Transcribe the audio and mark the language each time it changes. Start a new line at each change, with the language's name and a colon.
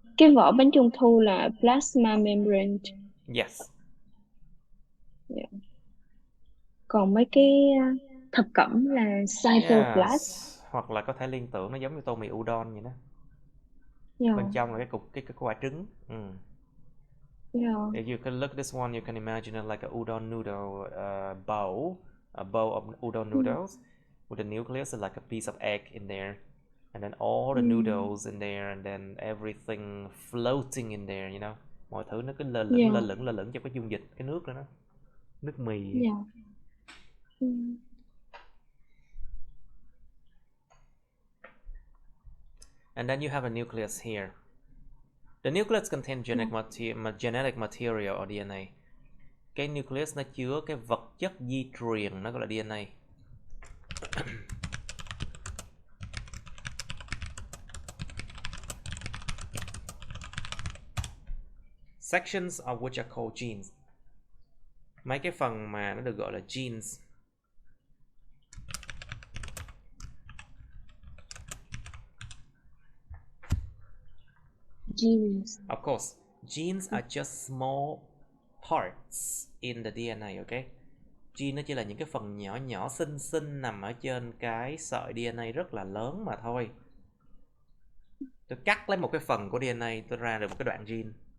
Vietnamese: Cái vỏ bánh trung thu là plasma membrane.
English: Yes. Yeah.
Vietnamese: Còn mấy cái thập cẩm là cytoplasm.
English: Yes.
Vietnamese: Hoặc là có thể liên tưởng nó giống như tô mì udon vậy đó.
English: Yeah.
Vietnamese: Bên trong là cái quả trứng.
English: Yeah. If you can look at this one, you can imagine it like a udon noodle bowl, a bowl of udon noodles with the nucleus is like a piece of egg in there, and then all the noodles in there, and then everything floating in there, you know.
Vietnamese: Mọi thứ nó cứ lơ lửng trong cái dung dịch, cái nước đó, nước mì.
English: Yeah. And then you have a nucleus here. The nucleus contains genetic material or DNA.
Vietnamese: Cái nucleus nó chứa cái vật chất di truyền, nó gọi là DNA.
English: Sections of which are called genes.
Vietnamese: Mấy cái phần mà nó được gọi là genes.
English: Genes. Of course, genes are just small parts in the DNA, okay?
Vietnamese: Gene nó chỉ là những cái phần nhỏ nhỏ xinh xinh nằm ở trên cái sợi DNA rất là lớn mà thôi. Tôi cắt lấy một cái phần của DNA, tôi ra được một cái đoạn gene.